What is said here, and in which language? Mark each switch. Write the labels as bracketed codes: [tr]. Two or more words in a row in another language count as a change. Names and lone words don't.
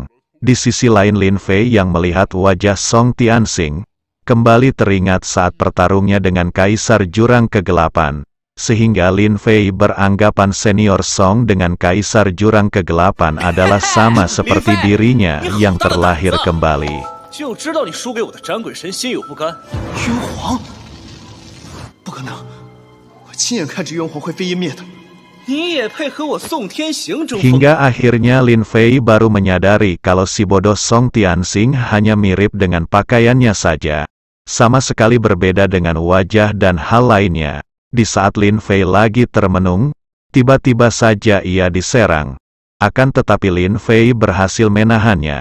[id] Di sisi lain Lin Fei yang melihat wajah Song Tianxing, kembali teringat saat pertarungnya dengan Kaisar Jurang Kegelapan, sehingga Lin Fei beranggapan senior Song dengan Kaisar Jurang Kegelapan adalah sama seperti dirinya yang terlahir kembali. [zh] 就知道你输给我的斩鬼神心有不甘。渊皇，不可能！我亲眼看着渊皇会飞烟灭的。你也配和我宋天行争锋？ [id] Hingga akhirnya Lin Fei baru menyadari kalau si bodoh Song Tianxing hanya mirip dengan pakaiannya saja, sama sekali berbeda dengan wajah dan hal lainnya. Di saat Lin Fei lagi termenung, tiba-tiba saja ia diserang. Akan tetapi Lin Fei berhasil menahannya.